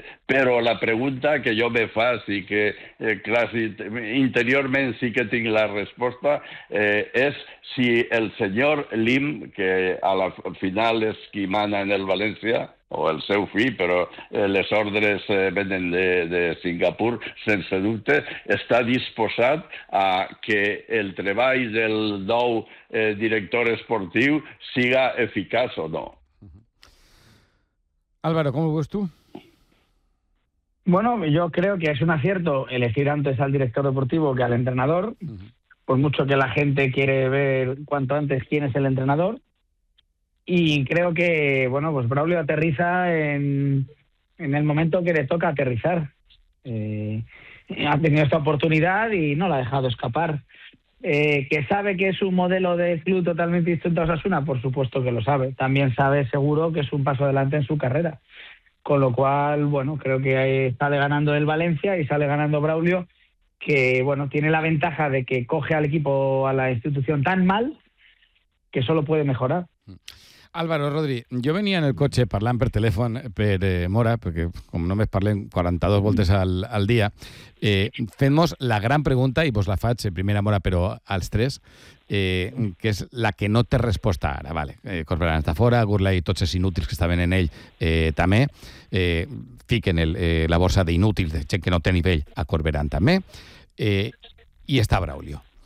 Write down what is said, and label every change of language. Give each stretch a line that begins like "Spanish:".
Catalan: Però la pregunta que jo me faig i que quasi, interiorment sí que tinc la resposta és si el senyor Lim, que a la final és qui mana en el València, o el seu fill, però les ordres venen de Singapur, sense dubte, està disposat a que el treball del nou director esportiu siga eficaç o no.
Spanish: Álvaro, ¿cómo ves tú? Bueno, yo creo que es un acierto elegir antes al director deportivo que al entrenador, por mucho que la gente quiere ver cuanto antes quién es el entrenador. Y creo que, bueno, pues Braulio aterriza en el momento que le toca aterrizar. Ha tenido esta oportunidad y no la ha dejado escapar. ¿Que sabe que es un modelo de club totalmente distinto a Osasuna? Por supuesto que lo sabe. También sabe seguro que es un paso adelante en su carrera. Con lo cual, bueno, creo que sale ganando el Valencia y sale ganando Braulio, que, bueno, tiene la ventaja de que coge al equipo, a la institución tan mal, que solo puede mejorar.
Catalan: Álvaro, Rodri, jo venia en el cotxe parlant per telèfon per Mora, perquè com només parlem 42 voltes al dia, fem-nos la gran pregunta, i vos la faig en primera Mora, però als tres, que és la que no té resposta ara, vale. Corberan està fora, Gurley i tots els inútils que estaven en ell també, fiquen la borsa d'inútils, de gent que no té nivell, a Corberan també, i està Braulio.